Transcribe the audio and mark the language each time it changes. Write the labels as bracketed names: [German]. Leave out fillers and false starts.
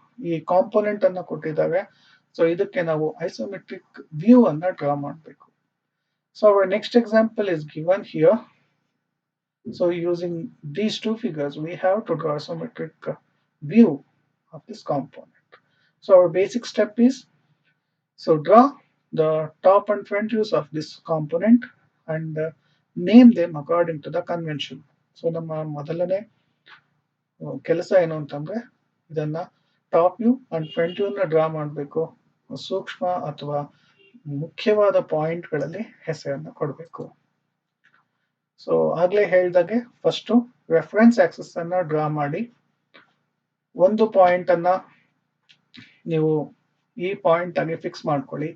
[Kannada] ಈ ಕಾಂಪೋನೆಂಟ್ ಅನ್ನ ಕೊಟ್ಟಿದ್ದಾರೆ. ಸೊ ಇದಕ್ಕೆ ನಾವು ಐಸೋಮೆಟ್ರಿಕ್ ವ್ಯೂ ಅನ್ನ ಡ್ರಾ ಮಾಡಬೇಕು. [English] So our next example is given here. So using these two figures, we have to draw a isometric view of this component. So our basic step is, so draw the top and front views of this component and name them according to the convention. [Kannada] So ನಮ್ಮ ಮೊದಲನೇ ಕೆಲಸ ಏನು ಅಂತಂದ್ರೆ ಇದನ್ನ top view and front ವ್ಯೂನ draw ಮಾಡಬೇಕು. ಸೂಕ್ಷ್ಮ ಅಥವಾ ಮುಖ್ಯವಾದ ಪಾಯಿಂಟ್ಗಳಲ್ಲಿ ಹೆಸರನ್ನು ಕೊಡಬೇಕು. ಸೊ ಆಗ್ಲೇ ಹೇಳ್ದಾಗೆ ಫಸ್ಟ್ ರೆಫರೆನ್ಸ್ ಆಕ್ಸಿಸ್ ಅನ್ನ ಡ್ರಾ ಮಾಡಿ ಒಂದು ಪಾಯಿಂಟ್ ಅನ್ನ ನೀವು ಈ ಪಾಯಿಂಟ್ ಆಗಿ ಫಿಕ್ಸ್ ಮಾಡ್ಕೊಳ್ಳಿ.